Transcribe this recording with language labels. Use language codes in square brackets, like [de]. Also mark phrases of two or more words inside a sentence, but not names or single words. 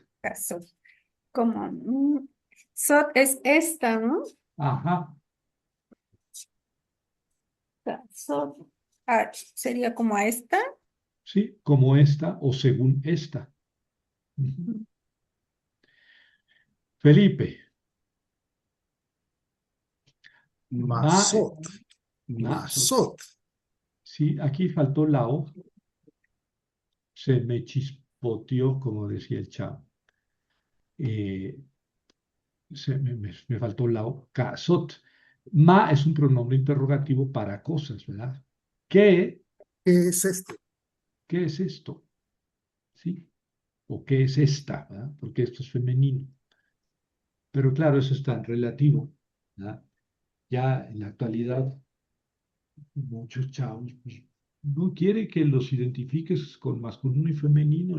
[es] Casot. Como Sot es esta, ¿no? Ajá, Casot. Ah, sería como a esta. sí, como esta o según esta. Ujú. Felipe, ma, Masot. masot. Masot. Sí, aquí faltó la O, se me chispoteó, como decía el chavo. Eh, me faltó la O, casot. Ma es un pronombre interrogativo para cosas, ¿verdad? ¿Qué, ¿Qué es esto? qué es esto? ¿Sí? ¿O qué es esta? ¿Verdad? Porque esto es femenino. Pero claro, eso es tan relativo, ¿verdad? Ya en la actualidad, muchos chavos pues, no quiere que los identifiques con masculino y femenino.